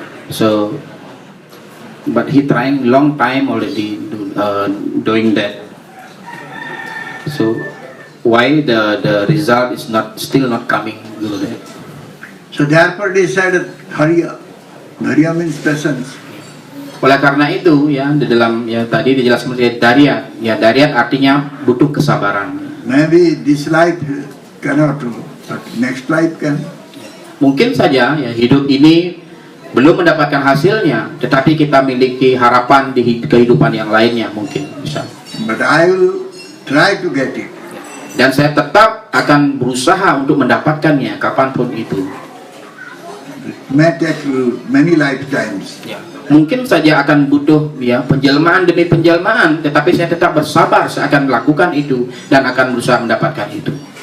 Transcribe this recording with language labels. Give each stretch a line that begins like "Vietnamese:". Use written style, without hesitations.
English: So but he trying long time already doing that. So why the result is still not coming good? So therefore decided Dharya. Dharya means patience.
Indonesian: Oleh karena itu ya, di dalam ya tadi dijelaskan sebagai Dharya. Ya, Dharya artinya butuh kesabaran.
English: Maybe this life cannot do, but next life can.
Indonesian: Mungkin saja ya hidup ini belum mendapatkan hasilnya, tetapi kita miliki harapan di kehidupan yang lainnya mungkin bisa.
English: But I will try to get it.
Indonesian: Dan saya tetap akan berusaha untuk mendapatkannya kapanpun itu.
English: It may take many lifetimes.
Indonesian: Ya. Mungkin saja akan butuh ya penjelmaan demi penjelmaan, tetapi saya tetap bersabar, saya akan melakukan itu dan akan berusaha mendapatkan itu.